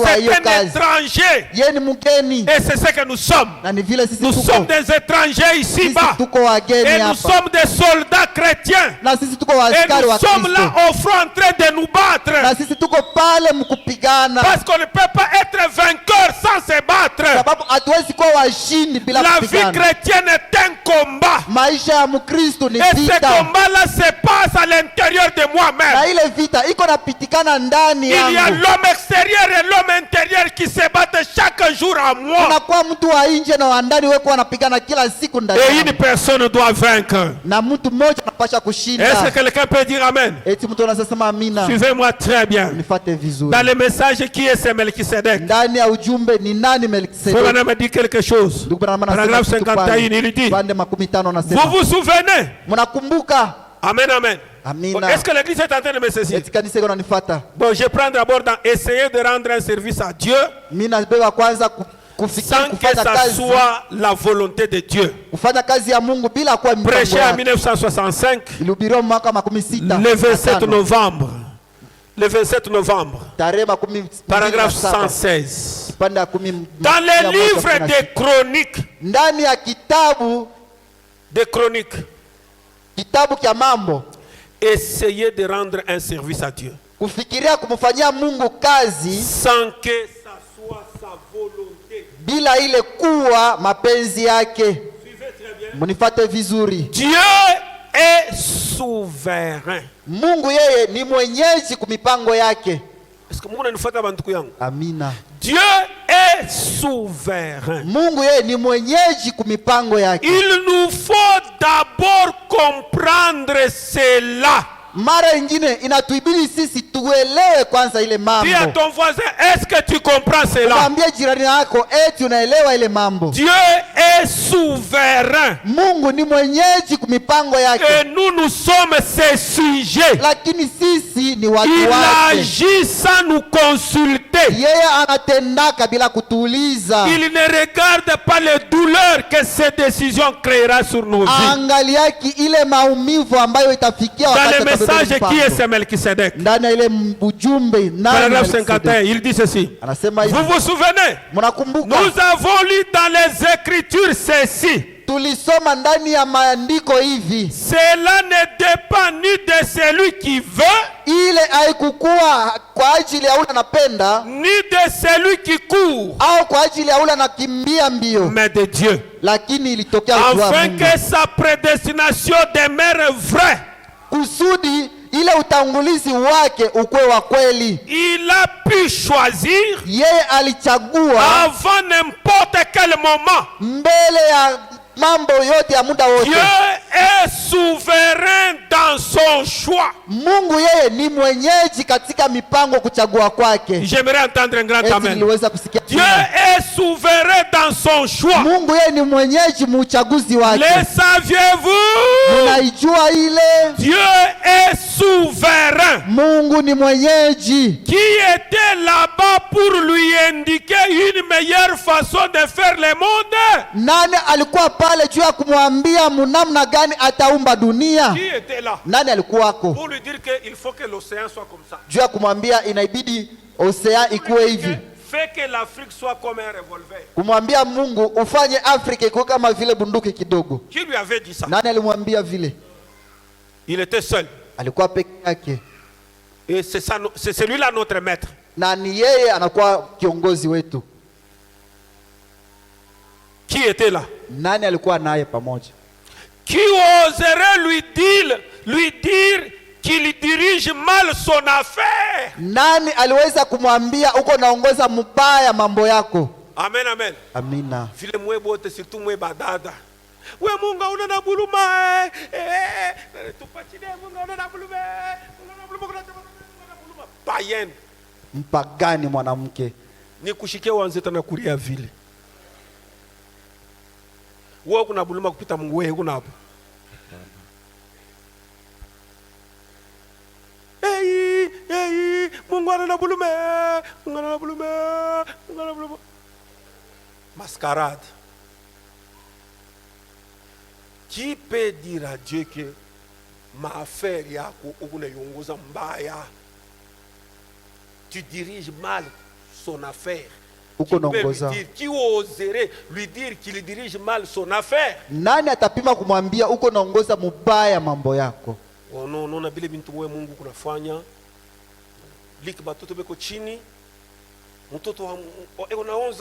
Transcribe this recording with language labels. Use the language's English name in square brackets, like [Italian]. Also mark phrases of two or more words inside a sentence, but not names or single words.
[French] C'est [Swahili] hiyo [French] un [Swahili] kazi, [French] étranger. [Swahili] yeye ni mgeni, [French] Et c'est ce que nous sommes. [Swahili] na ni vile sisi [French] Nous sommes [Swahili] tuko [French] des étrangers ici-bas. [Swahili] sisi tuko wageni [French] Et nous [Swahili] hapa, [French] sommes des soldats chrétiens. [Swahili] na sisi tuko [French] Et [Swahili] waaskari [French] nous [Swahili] wa [French] sommes là [Swahili] Kristo, [French] au front en train de nous battre. [Swahili] na sisi tuko pale mkupigana, [French] Parce qu'on ne peut pas être vainqueur sans se battre. [Swahili] sababu hatuwezi kuwa washindi bila [French] La vie [Swahili] kupigana. [French] chrétienne est un combat. [Swahili] Maisha ya Mkristo ni [French] Et ce [Swahili] vita. [French] combat-là se passe à l'intérieur de moi-même. [Swahili] Na ile vita iko napitikana ndani [French] Il y a [Swahili] yangu. [French] l'homme extérieur et l'homme intérieur qui se battent chaque jour à moi. [Swahili] Unakuwa mtu wa nje na wa ndani wewe wanapigana kila siku ndani. [French] Et une personne doit vaincre. [Swahili] Na mtu mmoja anapasha kushinda. [French] Est-ce que quelqu'un peut dire amen? [Swahili] Eti mtu anasema amina. [French] Suivez-moi très bien. [Swahili] Nifuate vizuri. [French] Dans le message, qui est ce Melchisedec? [Swahili] Ndani ya ujumbe ni nani Melkisedeki? [French] Frère me dit quelque chose. Paragraphe 51, il dit, vous vous souvenez? [Swahili] Mnakumbuka? [French] Amen, amen. [Swahili] Amina. [French] Est-ce que l'église est en train de me saisir? [Swahili] Eti kanisa iko nanifuata. [French] Bon, je prends d'abord dans essayer de rendre un service à Dieu [Swahili] Mimi nabeba kwanza kufikia [French] sans que [Swahili] kufanya [French] ça [Swahili] kazi. [French] soit la volonté de Dieu. [Swahili] Kufanya kazi ya Mungu bila kuwa mipango [French] Prêché en [Swahili] yake. [French] 1965, [Swahili] Ilihubiriwa mwaka 16. [French] le 27 novembre. Le 27 novembre, [Swahili] Tarehe 17. [French] paragraphe 116. [Swahili] Pande ya 10. [French] Dans les livres des chroniques, [Swahili] ndani ya kitabu kya mambo, [French] essayez de rendre un service à Dieu [Swahili] kufikiria kumfanyia Mungu kazi [French] sans que ça soit sa volonté. [Swahili] bila ile kuwa mapenzi yake. [French] Suivez très bien. [Swahili] Munifate vizuri. [French] Dieu est souverain. [Swahili] Mungu yeye ni mwenyeji kumipango yake. [French] Est-ce que [Swahili] Mungu ananifuata banduku yangu? Amina. [French] Dieu est souverain. [Swahili] Mungu yeye ni mwenyeji kumipango yake. [French] Il nous faut d'abord comprendre cela. [Swahili] Mara ingine inatuibidi sisi tuelewe kwanza ile mambo. [French] Dis à ton voisin, est-ce que tu comprends cela? [Swahili] Mwambie jirani yako eti unaelewa ile mambo. [French] Dieu est souverain. [Swahili] Mungu ni mwenyeji kumipango yake. [French] Et nous sommes ses sujets. [Swahili] Lakini sisi ni watu [French] Il [Swahili] wake. [French] agit sans nous consulter. [Swahili] Yeye anatendaka bila kutuuliza. [French] Il ne regarde pas les douleurs que ces décisions créera sur nos vies. [Swahili] Angaliaki ile maumivu ambayo itafikia [French] Dans [Swahili] wakati [French] le message qui est ce Melchisedec, [Swahili] ndani ya ile ujumbe [French] paragraphe 51, il dit ceci. [Swahili] Anasema hivi. [French] Vous vous souvenez? [Swahili] Mnakumbuka? [French] Nous avons lu dans les Écritures ceci. [Swahili] Tulisoma ndani ya maandiko hivi. [French] Cela ne dépend ni de celui qui veut, [Swahili] Ile haikukuwa kwa ajili ya ule anapenda [French] ni de celui qui court, [Swahili] au kwa ajili ya ule anakimbia mbio, [French] mais de Dieu. [Swahili] lakini ilitokea kwa [French] Afin [Swahili] Mungu. [French] que sa prédestination demeure vraie. [Swahili] Kusudi ile utangulizi wake ukwe wa kweli. [French] Il a pu choisir [Swahili] Yeye alichagua [French] avant n'importe quel moment. [Swahili] mbele ya mambo yote ya muda wote. [French] Dieu est souverain dans son choix. [Swahili] Mungu yeye ni mwenyeji katika mipango kuchagua kwake. [French] J'aimerais entendre un grand [Swahili] Eti [French] amen. [Swahili] niliweza kusikia. [French] Dieu est souverain dans son choix. [Swahili] Mungu yeye ni mwenyeji muuchaguzi wake. [French] Le saviez-vous? [Swahili] Unaijua ile? [French] Dieu est souverain. [Swahili] Mungu ni mwenyeji. [French] Qui était là-bas pour lui indiquer une meilleure façon de faire le monde? [Swahili] Nani alikuwa pale juu ya kumwambia namna gani ataumba dunia? [French] Qui était là? [Swahili] Nani alikuwako? [French] Pour lui dire qu'il faut que l'océan soit comme ça. [Swahili] Juu ya kumwambia inaibidi osea ikuwe hivi. [French] Fait que l'Afrique soit comme un revolver. [Swahili] Kumwambia Mungu ufanye Afrika ikuwe kama vile bunduki kidogo. [French] Qui lui avait dit ça? [Swahili] Nani alimwambia vile? [French] Il était seul. [Swahili] Alikuwa peke yake. [French] Et c'est celui-là notre maître. [Swahili] Na ni yeye anakuwa kiongozi wetu. [French] Qui était là? [Swahili] Nani alikuwa naye pamoja? [French] Qui oserait lui dire qu'il dirige mal son affaire? [Swahili] Nani aliweza kumwambia uko naongoza mbaya mambo yako? [French] Amen, amen. [Swahili] Amina. Vile mwe bote surtout mwe badada. We Mungu una na buluma. Tupachine Mungu una na buluma. Payen. Mpagani mwanamke. Nikushikia wanzeta na kulia vile. Wewe kuna buluma kupita Mungu wewe kuna hapo. Mungu ana buluma. Mungu ana buluma. Mungu ana buluma. Mascarade. [French] Qui peut dire à Dieu que ma affaire [Swahili] yako unayongoza mbaya? [French] Tu diriges mal son affaire. Qui oserait lui dire qu'il dirige mal son affaire? [Swahili] Nani atapima kumwambia uko naongoza mubaya mambo yako? No na bile bintu wewe Mungu kunafanya. Liki batoto beko chini. Mtoto una 11 ans.